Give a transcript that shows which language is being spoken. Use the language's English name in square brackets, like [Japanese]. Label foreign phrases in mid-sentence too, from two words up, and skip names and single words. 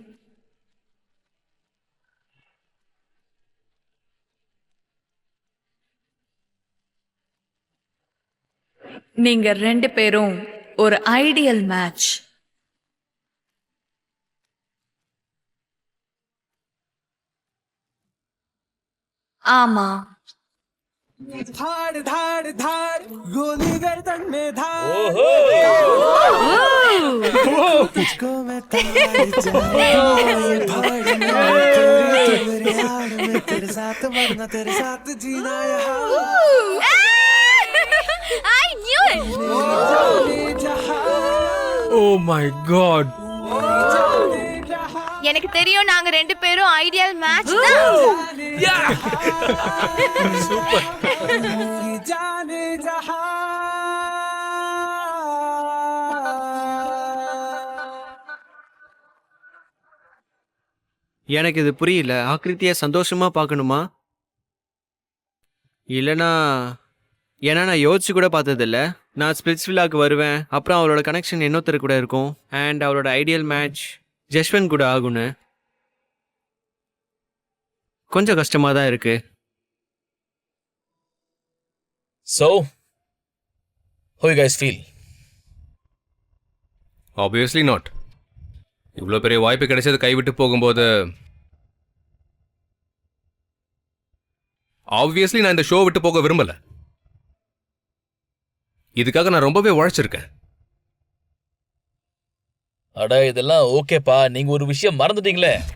[Tamil] நீங்க ரெண்டு பேரும் ஒரு [English] ideal match. [Tamil] ஆமா. [Hindi] धाड़ धाड़ धाड़ गोली गर्दन में धाड़ तुझको मैं तेरे साथ मरना तेरे साथ जीना [English] I knew it. Oh my god. [Tamil] எனக்கு தெரியும் நாங்க ரெண்டு பேரும் [English] ideal match [Tamil] தான். சூப்பர். [Hindi] जाने जहां [Tamil] எனக்கு இது புரியல. ஆக்ரித்தியை சந்தோஷமா பார்க்கணுமா? இல்லைனா ஏன்னா நான் யோசிச்சு கூட பார்த்ததில்ல. நான் ஸ்பிளிட்ஸ் வில்லாக்கு வருவேன், அப்புறம் அவளோட கனெக்ஷன் இன்னொருத்தர் கூட இருக்கும், அண்ட் அவளோட [English] ideal match [Tamil] ஜஸ்வந்த் கூட ஆகும்னு கொஞ்சம் கஷ்டமாக தான் இருக்கு. [English] So, how you guys feel? Obviously not. [Tamil] இவ்வளோ பெரிய வாய்ப்பு கிடைச்சது கைவிட்டு போகும்போது ஆப்வியஸ்லி நான் இந்த ஷோ விட்டு போக விரும்பல. இதுக்காக நான் ரொம்பவே உழைச்சிருக்கேன். அட இதெல்லாம் ஓகேப்பா, நீங்க ஒரு விஷயம் மறந்துட்டீங்களே.